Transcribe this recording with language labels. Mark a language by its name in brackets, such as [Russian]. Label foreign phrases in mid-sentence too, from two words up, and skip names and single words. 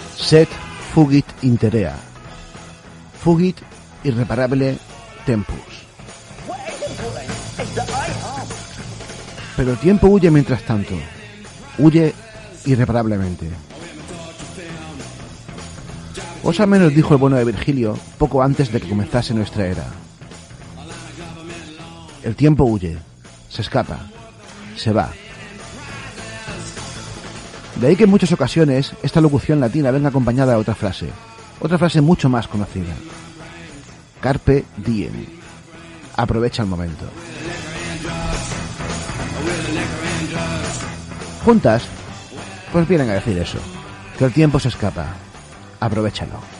[Latin] Sed fugit interea, fugit irreparable tempus. [Spanish] Pero el tiempo huye mientras tanto, huye irreparablemente. Cosa menos dijo el bueno de Virgilio poco antes de que comenzase nuestra era. El tiempo huye, se escapa, se va. De ahí que en muchas ocasiones esta locución latina venga acompañada de otra frase mucho más conocida. [Latin] Carpe diem, [Spanish] aprovecha el momento. Juntas, pues vienen a decir eso, que el tiempo se escapa, aprovéchalo.